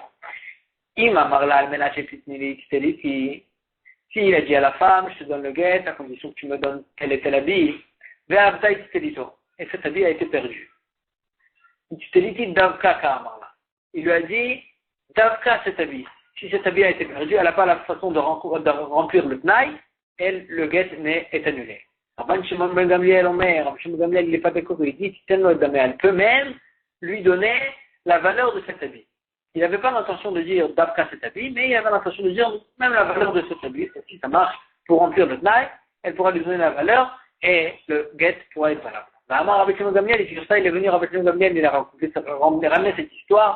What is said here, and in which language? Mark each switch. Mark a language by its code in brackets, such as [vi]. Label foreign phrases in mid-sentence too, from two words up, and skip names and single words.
[fr] S'il a dit à la femme, je te donne le guet, à condition que tu me donnes quel était l'habit, et cet habit a été perdu. Il lui a dit, Davka cet habit. Si cet habit a été perdu, elle n'a pas la façon de remplir le tnaï, et le guet est annulé. Rabban Shimon ben Gamliel Omer, Rabban Shimon ben Gamliel il n'est pas d'accord, il dit, elle peut même lui donner la valeur de cet habit. Il n'avait pas l'intention de dire Davka cet habit, mais il avait l'intention de dire même la valeur de cet habit. Et si ça marche pour remplir le tnaï, elle pourra lui donner la valeur et le get pourra être valable. Rabban Shimon ben Gamliel, et sur ça il est venu Rabban Shimon ben Gamliel, il a ramené cette histoire.